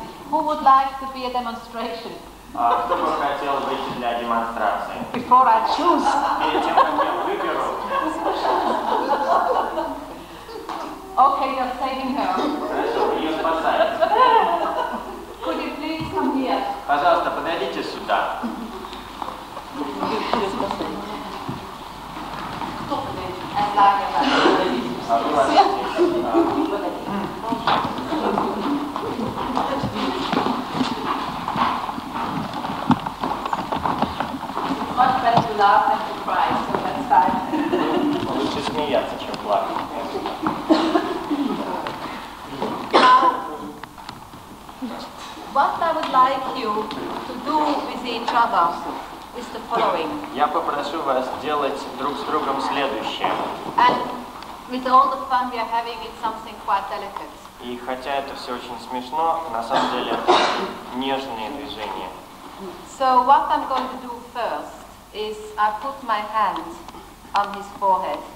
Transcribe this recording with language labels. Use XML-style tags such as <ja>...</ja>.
<en>Who would like to be a demonstration?</en> <ru>Кто бы хотел выйти для демонстрации?</ru> <en>Before I choose.</en> <ru>Перед тем, как я выберу.</ru> <en>Okay, you're saving her.</en> <ru>Хорошо, вы ее спасаете.</ru> <en>Could you please come here?</en> <ru>Пожалуйста, подойдите сюда.</ru> <en>And lie on your back.</en> <ru>Вы ложитесь.</ru> <en>Much better to laugh than to cry, so that's fine.</en> <ru>Лучше смеяться, чем плакать.</ru> <en>What I would like you to do with each other is the following.</en> <ru>Я попрошу вас делать друг с другом следующее.</ru> <en>And with all the fun we are having, it's something quite delicate.</en> <ru>И хотя это все очень смешно, на самом деле это нежные движения.</ru> <en>So what I'm going to do first is I put my hand on his forehead.</en>